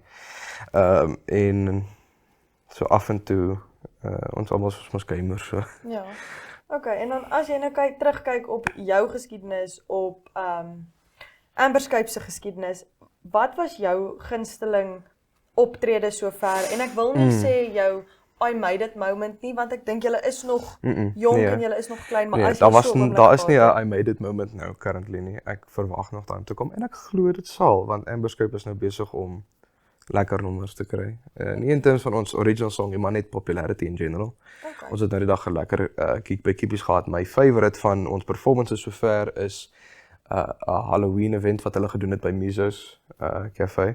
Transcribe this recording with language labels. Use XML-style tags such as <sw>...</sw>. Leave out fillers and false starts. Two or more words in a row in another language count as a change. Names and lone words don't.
<af>En so af en toe, ons almal is mos gamers so. Ja. Okay, en dan as jy nou terugkyk op jou geskiedenis, op Amberscape se geskiedenis, wat was jou gunsteling optrede sover? En ek wil nie sê jou</af> <en>I made it moment</en> <af>nie, want ek dink julle is nog jong en julle is nog klein, maar as jy daar is nie 'n</af> <en>I made it moment</en> <af>nou currently nie. Ek verwag nog daai om te kom en ek glo dit sal, want Amberscape is nou besig om lekker nommers te kry. Nie in terms van ons</af> <en>original song,</en> <af>maar net</af> <en>popularity in general.</en> <af>Okay. Ons het nou die dag 'n lekker kiek by Kiepies gehad. My favourite van ons performances sover is 'n</af> <en>Halloween event</en> <af>wat hulle gedoen het by Mizo's Cafe.</af>